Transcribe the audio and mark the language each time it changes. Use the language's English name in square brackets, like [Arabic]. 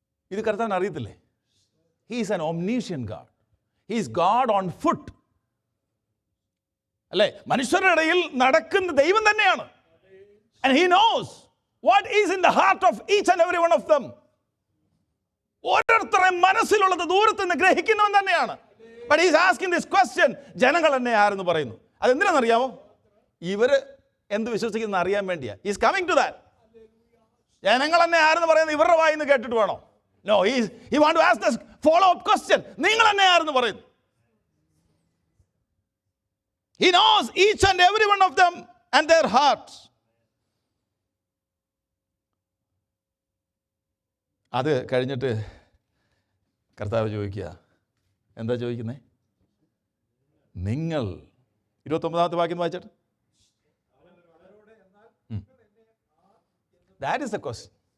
[Malayalam] ഇത് കർത്താവിന് അറിയത്തില്ലേ? [English] He is an omniscient God. He is God on foot. [Malayalam] അല്ലേ? മനുഷ്യരുടെ ഇടയിൽ നടക്കുന്ന ദൈവം തന്നെയാണ്. [English] And he knows what is in the heart of each and every one of them. [Malayalam] ഓരോരുത്തരുടെയും മനസ്സിലുള്ളത് ദൂരത്ത് നിന്ന് ഗ്രഹിക്കുന്നവൻ തന്നെയാണ്. [English] But he is asking this question, [Malayalam] ജനങ്ങൾ എന്നെ ആരെന്ന് പറയുന്നു. അതെന്തിനാണെന്നറിയാമോ? ഇവര് എന്ത് വിശ്വസിക്കുന്ന അറിയാൻ വേണ്ടിയാ. [English] He is coming to that. [Malayalam] ജനങ്ങൾ എന്നെ ആരെന്ന് പറയുന്നത് ഇവരുടെ വായിന്ന് കേട്ടിട്ട് വേണോ? [English] No, he want to ask this follow-up question. [Malayalam] നിങ്ങൾ എന്നെ ആരെന്ന് പറയുന്നു? [English] He knows each and every one of them and their hearts. [Malayalam] അത് കഴിഞ്ഞിട്ട് കർത്താവ് ചോദിക്കുക, എന്താ ചോദിക്കുന്നത്? നിങ്ങൾ 29ാമത്തെ വാക്യം വായിച്ചിട്ട്, [English] That is the question.